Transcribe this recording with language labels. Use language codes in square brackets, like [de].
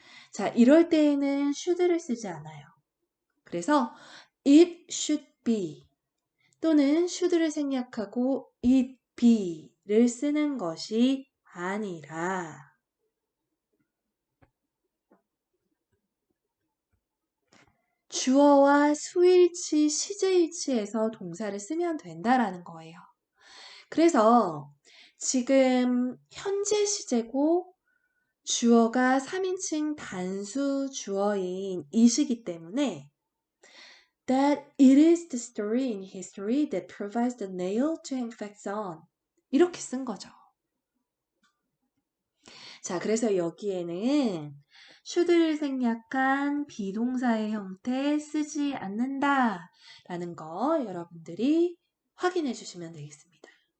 [ko] 자, 이럴 때에는 should를 쓰지 않아요. 그래서 [en] it should be [ko] 또는 should를 생략하고 it be를 쓰는 것이 아니라 주어와 수일치, 시제일치에서 동사를 쓰면 된다라는 거예요. 그래서 지금 현재 시제고 주어가 3인칭 단수 주어인 이시기 때문에 [en] that it is the story in history that provides the nail to hang facts on. [ko] 이렇게 쓴 거죠. 자, 그래서 여기에는 should를 생략한 비동사의 형태 쓰지 않는다 라는 거 여러분들이 확인해 주시면 되겠습니다.